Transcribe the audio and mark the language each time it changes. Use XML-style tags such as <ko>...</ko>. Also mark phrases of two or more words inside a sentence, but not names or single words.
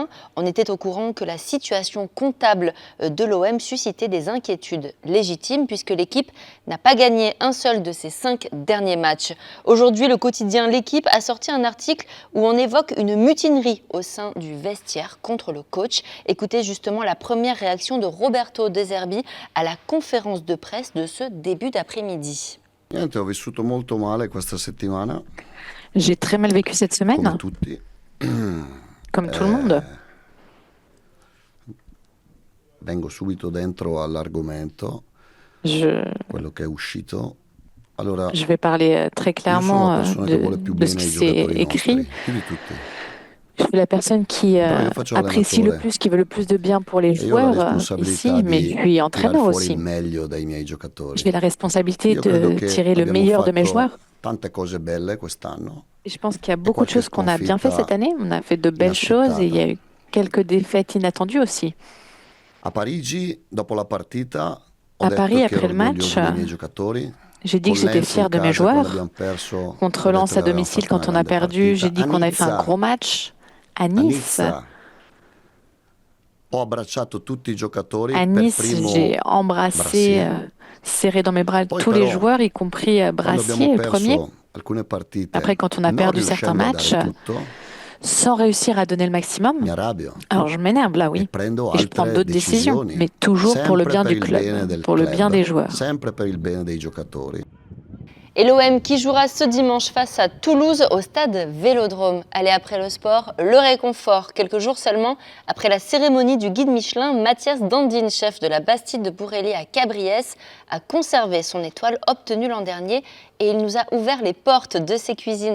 <fr>On était au courant que la situation comptable de l'OM suscitait des inquiétudes légitimes puisque l'équipe n'a pas gagné un seul de ses 5 derniers matchs. Aujourd'hui, le quotidien L'Équipe a sorti un article où on évoque une mutinerie au sein du vestiaire contre le coach. Écoutez justement la première réaction de Roberto De Zerbi à la conférence de presse de ce début d'après-midi.</fr> <it>Niente, ho vissuto molto male questa settimana.</it> <fr>J'ai très mal vécu cette semaine,</fr> <it>Come tutti.</it> <fr>comme tout le monde.</fr> <it>Vengo subito dentro all'argomento,</it> <fr>Je,</fr> <it>quello che è uscito. Allora,</it> <fr>je vais parler très</fr> <it>io sono la</it> <fr>clairement</fr> <it>persona che</it> <fr>de,</fr> <it>vuole più</it> <fr>de ce</fr> <it>bene</it> <fr>qui</fr> <it>ai</it> <fr>s'est</fr> <it>giocatori</it> <fr>écrit.</fr> <it>nostri, più di tutti.</it> <fr>Je suis la personne qui</fr> <it>Però io faccio</it> <fr>apprécie le</fr> <it>l'allenatore</it> <fr>plus, qui veut le plus de bien pour les</fr> <it>e io ho la</it> <fr>joueurs</fr> <it>responsabilità</it> <fr>ici, mais je</fr> <it>di</it> <fr>suis</fr> <it>tirare</it> <fr>entraîneur</fr> <it>fuori</it> <fr>aussi.</fr> <it>il meglio dai miei giocatori.</it> <fr>J'ai la responsabilité</fr> <it>Io credo</it> <fr>de</fr> <it>che</it> <fr>tirer le</fr> <it>abbiamo</it> <fr>meilleur de mes</fr> <it>fatto</it> <fr>joueurs.</fr> <it>tante cose belle quest'anno.</it> <fr>Et je pense qu'il y a beaucoup de</fr> <it>qualche</it> <fr>choses qu'on a bien fait cette année. On a fait de belles choses et il y a eu quelques défaites inattendues aussi.</fr> <it>A Parigi, dopo la partita, ho</it> <fr>À</fr> <it>detto</it> <fr>Paris,</fr> <it>che</it> <fr>après</fr> <it>ero</it> <fr>le match,</fr> <it>orgoglioso dei miei giocatori.</it> <fr>J'ai dit que j'étais fier de mes joueurs. Contre Lens à domicile, quand on a perdu, j'ai dit qu'on avait fait un gros match. À Nice,</fr> <it>ho abbracciato tutti i giocatori</it> <fr>à</fr> <it>per</it> <fr>Nice,</fr> <it>primo</it> <fr>j'ai embrassé, Brassier. serré dans mes bras</fr> <it>Poi</it> <fr>tous les</fr> <it>però,</it> <fr>joueurs, y compris</fr> <it>quando</it> <fr>Brassier,</fr> <it>abbiamo</it> <fr>le premier.</fr> <it>perso alcune partite,</it> <fr>Après, quand on a</fr> <it>non</it> <fr>perdu certains</fr> <it>riuscendo a</it> <fr>matchs,</fr> <it>dare tutto,</it> <fr>sans réussir à donner le maximum,</fr> <it>mi arrabbio</it> <fr>alors je m'énerve là,</fr> <it>e</it> <fr>oui.</fr> <it>prendo</it> <fr>Et je prends</fr> <it>altre</it> <fr>d'autres décisions,</fr> <it>decisioni,</it> <fr>mais toujours pour le</fr> <it>sempre</it> <fr>bien</fr> <it>per</it> <fr>du</fr> <it>il bene</it> <fr>club,</fr> <it>del</it> <fr>pour le bien</fr> <it>club,</it> <fr>des joueurs.</fr> <it>sempre per il bene dei giocatori.</it> <fr>Et l'OM qui jouera ce dimanche face à Toulouse au stade Vélodrome. Allez, après le sport, le réconfort. Quelques jours seulement après la cérémonie du guide Michelin, Mathias Dandine, chef de la Bastide de Bourrelly à Cabriès, a conservé son étoile obtenue l'an dernier et il nous a ouvert les portes de ses cuisines.</fr>